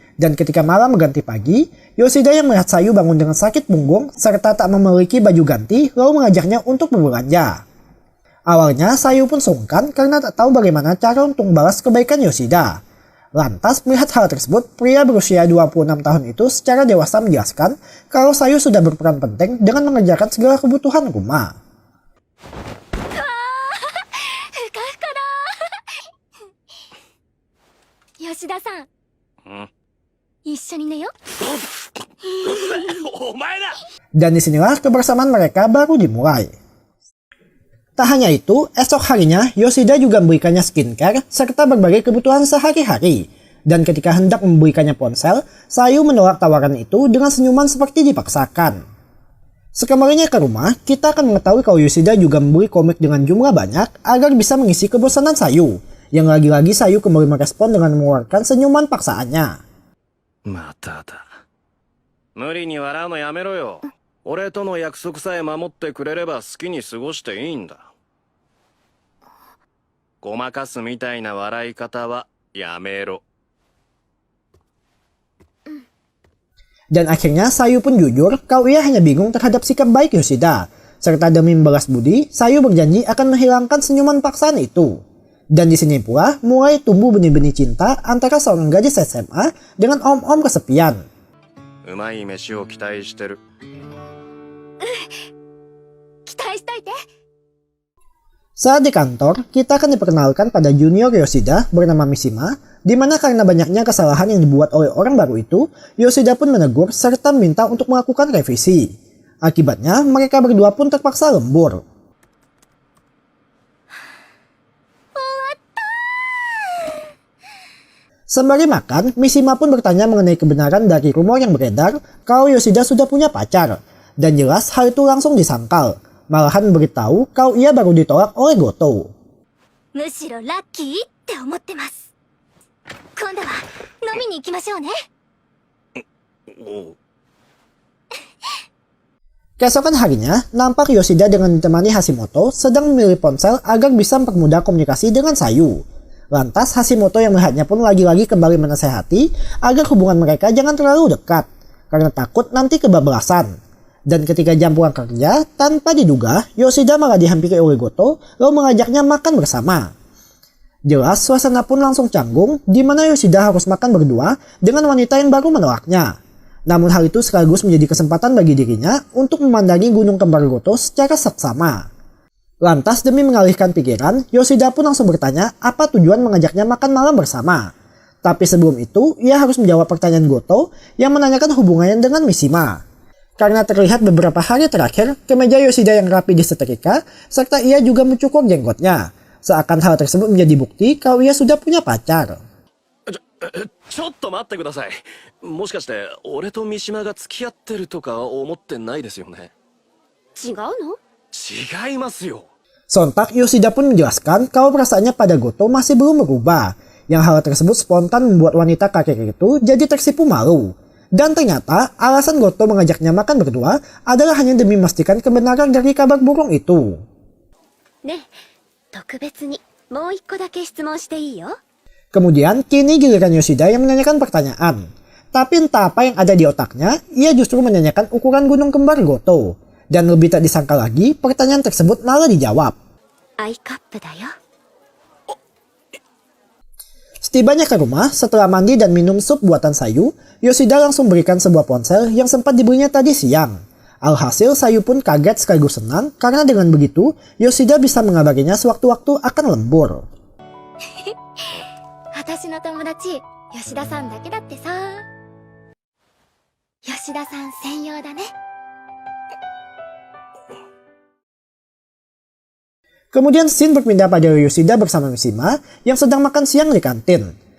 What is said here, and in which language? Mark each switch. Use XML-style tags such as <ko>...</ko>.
<id>Dan ketika malam mengganti pagi, Yoshida yang melihat Sayu bangun dengan sakit punggung serta tak memiliki baju ganti lalu mengajaknya untuk berbelanja. Awalnya Sayu pun sungkan karena tak tahu bagaimana cara untuk membalas kebaikan Yoshida. Lantas melihat hal tersebut, pria berusia 26 tahun itu secara dewasa menjelaskan kalau Sayu sudah berperan penting dengan mengerjakan segala kebutuhan rumah.</id> <ja>ふかふかだ吉田さん一緒に寝よ</ja> <id>Dan disinilah kebersamaan mereka baru dimulai. Tak hanya itu, esok harinya Yoshida juga memberikannya skincare serta berbagai kebutuhan sehari-hari. Dan ketika hendak memberikannya ponsel, Sayu menolak tawaran itu dengan senyuman seperti dipaksakan. Sekembalinya ke rumah, kita akan mengetahui kalau Yoshida juga membeli komik dengan jumlah banyak agar bisa mengisi kebosanan Sayu. Yang lagi-lagi Sayu kembali merespon dengan mengeluarkan senyuman paksaannya.</id> <ja>まただ。無理に笑うのやめろよ。俺との約束さえ守ってくれれば好きに過ごしていいんだ。ごまかすみたいな笑い方はやめろ。</ja> <id>Dan akhirnya Sayu pun jujur kalau ia hanya bingung terhadap sikap baik Yoshida. Serta demi membalas budi, Sayu berjanji akan menghilangkan senyuman paksaan itu. Dan di sini pula mulai tumbuh benih-benih cinta antara seorang gadis SMA dengan om-om kesepian.</id> <ja>うまい飯を期待してる。期待しといて</ja> <id>Saat di kantor, kita akan diperkenalkan pada junior Yoshida bernama Mishima, di mana karena banyaknya kesalahan yang dibuat oleh orang baru itu, Yoshida pun menegur serta meminta untuk melakukan revisi. Akibatnya, mereka berdua pun terpaksa lembur. Sembari makan, Mishima pun bertanya mengenai kebenaran dari rumor yang beredar kalau Yoshida sudah punya pacar. Dan jelas hal itu langsung disangkal. Malahan memberitahu kalau ia baru ditolak oleh Goto.</id> <ja>むしろラッキーって思ってます。今度は飲みに行きましょうね。</ja> <id>Keesokan harinya, nampak Yoshida dengan ditemani Hashimoto sedang memilih ponsel agar bisa mempermudah komunikasi dengan Sayu. Lantas Hashimoto yang melihatnya pun lagi-lagi kembali menasehati agar hubungan mereka jangan terlalu dekat, karena takut nanti kebablasan. Dan ketika jam pulang kerja, tanpa diduga, Yoshida malah dihampiri oleh Goto lalu mengajaknya makan bersama. Jelas suasana pun langsung canggung, di mana Yoshida harus makan berdua dengan wanita yang baru menolaknya. Namun hal itu sekaligus menjadi kesempatan bagi dirinya untuk memandangi gunung kembar Goto secara seksama. Lantas demi mengalihkan pikiran, Yoshida pun langsung bertanya apa tujuan mengajaknya makan malam bersama. Tapi sebelum itu, ia harus menjawab pertanyaan Goto yang menanyakan hubungannya dengan Mishima. Karena terlihat beberapa hari terakhir, kemeja Yoshida yang rapi disetrika, serta ia juga mencukur jenggotnya. Seakan hal tersebut menjadi bukti kalau ia sudah punya pacar.</id> <ja>ちょっと待ってください。もしかして俺と三島が付き合ってるとか思ってないですよね。違うの？違いますよ。</ja> <id>Sontak Yoshida pun menjelaskan kalau perasaannya pada Goto masih belum berubah. Yang hal tersebut spontan membuat wanita kakek itu jadi tersipu malu. Dan ternyata alasan Goto mengajaknya makan berdua adalah hanya demi memastikan kebenaran dari kabar burung itu.</id> <ja>ね、特別にもう一個だけ質問していいよ。</ja> <id>Kemudian kini giliran Yoshida yang menanyakan pertanyaan. Tapi entah apa yang ada di otaknya, ia justru menanyakan ukuran gunung kembar Goto. Dan lebih tak disangka lagi, pertanyaan tersebut malah dijawab.</id> <ja>アイカップだよ。</ja> <id>Setibanya ke rumah, setelah mandi dan minum sup buatan Sayu, Yoshida langsung berikan sebuah ponsel yang sempat dibelinya tadi siang. Alhasil Sayu pun kaget sekaligus senang karena dengan begitu, Yoshida bisa mengabarinya sewaktu-waktu akan lembur.</id> <ja>私の友達、吉田さんだけだってさ。吉田さん専用だね。</ja> <id>Kemudian scene berpindah pada Yoshida bersama Mishima yang sedang makan siang di kantin.</id>